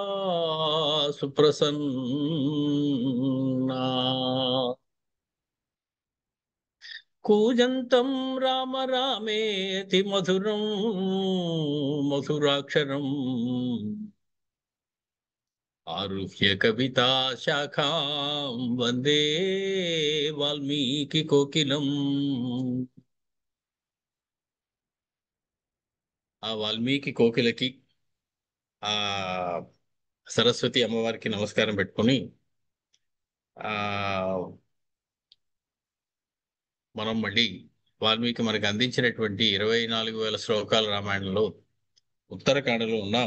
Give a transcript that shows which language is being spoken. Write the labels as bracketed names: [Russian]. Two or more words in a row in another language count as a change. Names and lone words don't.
[Sanskrit] सुप्रसन्ना कूजन्तं राम रामेति मधुरं मधुराक्षरम् आरुह्य कविता शाखां वन्दे वाल्मीकि कोकिलम् [Telugu] ఆ వాల్మీకి కోకిలకి ఆ సరస్వతి అమ్మవారికి నమస్కారం పెట్టుకొని ఆ మనం మళ్ళీ వాల్మీకి మనకు అందించినటువంటి 24,000 శ్లోకాల రామాయణంలో ఉత్తరకాండలో ఉన్నాం.